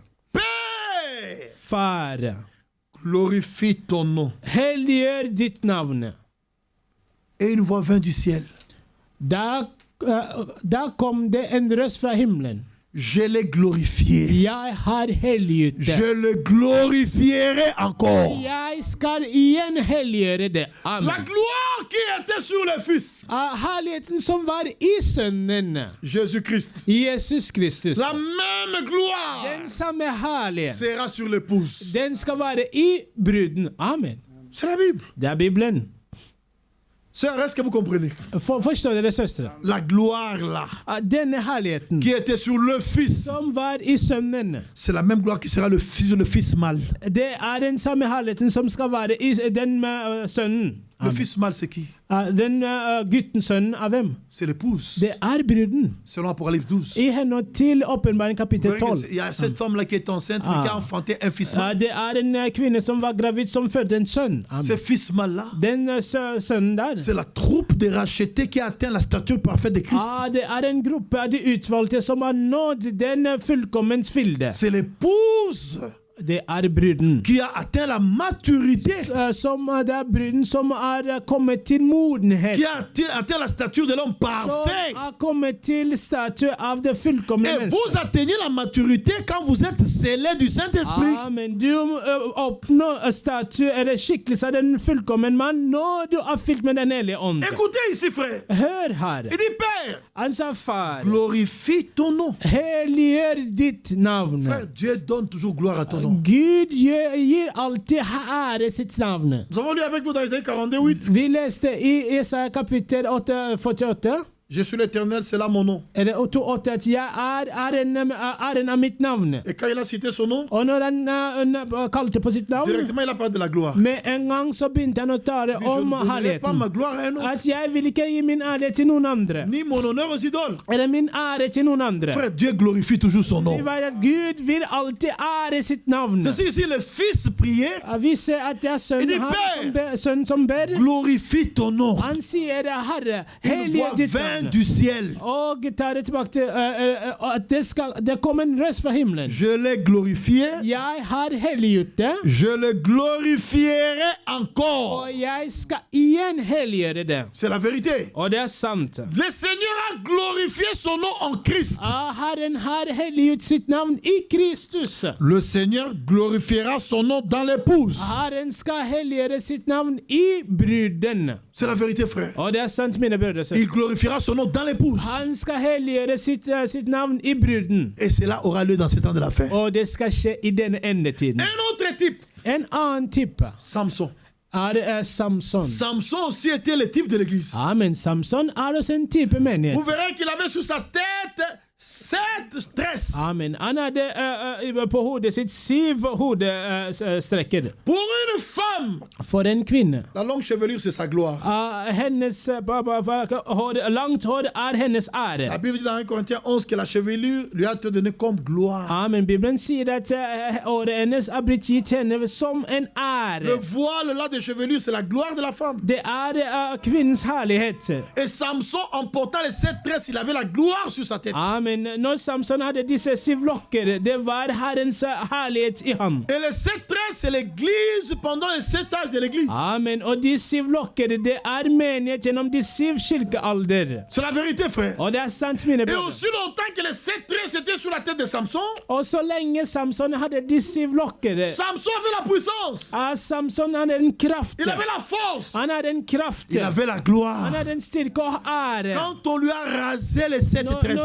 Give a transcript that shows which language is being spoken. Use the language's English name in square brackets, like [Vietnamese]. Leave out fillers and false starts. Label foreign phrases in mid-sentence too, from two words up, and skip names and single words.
[French] Père, [Norwegian] Far, [French] glorifie ton nom. [Norwegian] helliggjør ditt navn. [French] Et une voix vint du ciel. [Norwegian] Da kom det en røst fra himmelen. [French] Je l'ai glorifié. [Norwegian] Jeg har helliggjort det. [French] Je le glorifierai encore. [Norwegian] Jeg skal igjen helliggjøre det. [French] Amen. La gloire qui était sur le Fils, [Norwegian] Herligheten som var i Sønnen, [French] Jésus-Christ, [Norwegian] Jesus Kristus. [French] la même gloire [Norwegian] Den samme herlighet. [French] sera sur l'épouse. [Norwegian] Den skal være i bruden. [French] Amen. C'est la Bible. [Norwegian] Det er Bibelen. [French] Sœur, est-ce que vous comprenez? [Norwegian] Forstår dere, søstre? [French] La gloire là, [Norwegian] Denne herligheten [French] qui était sur le Fils, [Norwegian] som var i Sønnen, [French] c'est la même gloire qui sera sur le Fils mâle. [Norwegian] det er den samme herligheten som skal være i den med Sønnen. [French] Le Fils mâle, c'est qui? [Norwegian] Den gutten, sønnen av hvem? [French] C'est l'épouse. [Norwegian] Det er bruden. [French] Selon Apocalypse 12. [Norwegian] I henhold til Åpenbaring kapittel [French] Vous voyez [Norwegian] 12. [French] qu'il y a cette femme-là qui est enceinte, mais qui a enfanté un fils mâle. [Norwegian] Det er en kvinne som var gravid, som fødte en sønn. [French] Amen. Ce fils mâle-là, [Norwegian] Den sønnen der, [French] c'est la troupe des rachetés qui a atteint la stature parfaite de Christ. [Norwegian] det er en gruppe av de utvalgte som har nådd den fullkommens fylde. [French] C'est l'épouse [Norwegian] Det er bruden. [French] qui a atteint la maturité, [Norwegian] Det er bruden som er kommet til modenhet. [French] qui a atteint la stature de l'homme [Norwegian] Som [French] parfait. [Norwegian] er kommet til statue av det fullkomne [French] Et [Norwegian] mennesket. [French] vous atteignez la maturité quand vous êtes scellé du Saint-Esprit. Amen. [Norwegian] Du oppnår statue eller skikkelse av den fullkommen mann når du er fylt med den hellige ånd. [French] Écoutez ici, frère. [Norwegian] Hør her. [French] Il dit, Père, [Norwegian] Han sa, far, [French] glorifie ton nom. [Norwegian] helliggjør ditt navn. [French] Frère, Dieu donne toujours gloire à ton nom. [Norwegian] Gud gir alltid ære sitt navn. [French] Nous avons lu avec vous dans Isaïe 42, 8. [Norwegian] Vi leste i Jesaja kapittel 48. [French] Je suis l'Éternel, c'est là mon nom. [Norwegian] Eller 8 at jeg æren av mitt navn. [French] Et quand il a cité son nom, [Norwegian] Og når han kalte på sitt navn, [French] directement il a parlé de la gloire. [Norwegian] med en gang så begynte han å tale [French] Je [Norwegian] om [French] ne donnerai pas [Norwegian] herligheten. [French] ma gloire à un autre, [Norwegian] At jeg vil ikke gi min ære til noen andre. [French] ni mon honneur aux idoles. [Norwegian] Eller min ære til noen andre. [French] Frère, Dieu glorifie toujours son nom. [Norwegian] Vi vet at Gud vil alltid ære sitt navn. [French] C'est ici, le Fils priait, [Norwegian] Vi ser at det er [French] Il dit, [Norwegian] sønnen som ber. [French] glorifie ton nom. [Norwegian] Han sier, Herre, [French] Une [Norwegian] hellige [French] voix [Norwegian] ditt [French] vint [Norwegian] navn. [French] du ciel. [Norwegian] Og tar det tilbake til at det kom en røst fra himmelen. [French] Je l'ai glorifié, [Norwegian] Jeg har helliggjort det, [French] je le glorifierai encore. [Norwegian] og jeg skal igjen helliggjøre det. [French] C'est la vérité. [Norwegian] Og det er sant. [French] Le Seigneur a glorifié son nom en Christ. [Norwegian] Herren har helliggjort sitt navn i Kristus. [French] Le Seigneur glorifiera son nom dans l'épouse. [Norwegian] Herren skal helliggjøre sitt navn i bruden. [French] C'est la vérité, frère. [Norwegian] Og det er sant, mine brødre og [French] Il [Norwegian] søstre. [French] glorifiera son nom dans l'épouse. [Norwegian] Han skal helliggjøre sitt navn i bruden. [French] Et cela aura lieu dans ces temps de la fin. [Norwegian] Og det skal skje i denne endetiden. [French] Un autre type, [Norwegian] En annen type [French] Samson. [Norwegian] er Samson. [French] Samson aussi était le type de l'église. Amen. [Norwegian] Samson er også en type menighet. [French] Vous verrez qu'il avait sur sa tête 7 tresses. Amen. [Norwegian] Han hadde på hodet sitt 7 hodestrekker. [French] Pour une femme, [Norwegian] For en kvinne. [French] la longue chevelure, c'est sa gloire. [Norwegian] Hennes langt hår er hennes ære. [French] La Bible dit dans 1 Corinthiens 11 que la chevelure lui a été donnée comme gloire. Amen. [Norwegian] Bibelen sier at håret hennes er blitt gitt henne som en [French] Le [Norwegian] ære. [French] voile là de chevelure, c'est la gloire de la femme. [Norwegian] Det er kvinnens herlighet. [French] Et Samson, en portant les 7 tresses, il avait la gloire sur sa tête. Amen. [Norwegian] Når Samson hadde disse 7 lokker, det var Herrens herlighet i ham. [French] Et les 7 tresses, c'est l'église pendant les 7 âges de l'église. Amen. [Norwegian] Og de 7 lokker, det er menighet gjennom de 7 kirkealder. [French] C'est la vérité, frère. [Norwegian] Og det er sant, mine [French] Et [Norwegian] brødre. [French] aussi longtemps que les 7 tresses étaient sur la tête de Samson, [Norwegian] Og så lenge Samson hadde de 7 lokker, [French] Samson avait la puissance. [Norwegian] Samson hadde en kraft. [French] Il avait la force. [Norwegian] Han hadde en kraft. [French] Il avait la [Norwegian] Han [French] gloire. [Norwegian] hadde en styrke og ære. [French] Quand on lui a rasé les 7 [Norwegian] Når [French] tresses,